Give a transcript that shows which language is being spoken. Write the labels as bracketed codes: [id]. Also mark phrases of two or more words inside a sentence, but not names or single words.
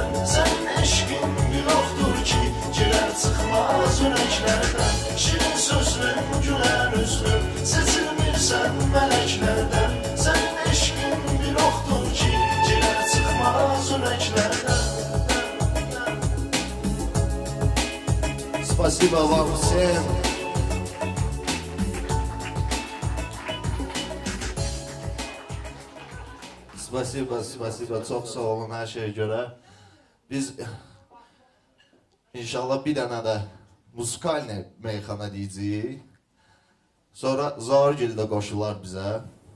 [az] Sənin eşqin bir oxdur ki, girər çıxmaz ürəklərdən. Şirin sözlüm, gülər üzlüm, seçilmirsən mələklərdən. Sənin eşqin bir oxdur ki, girər çıxmaz ürəklərdən. [ru] Спасибо вам всем. Spasiba, [az] çox sağ olun hər şeyə görə. Biz inşallah bir dənə də musikalne meyxana deyəcəyik. Sonra Zaurgil də qoşular bizə.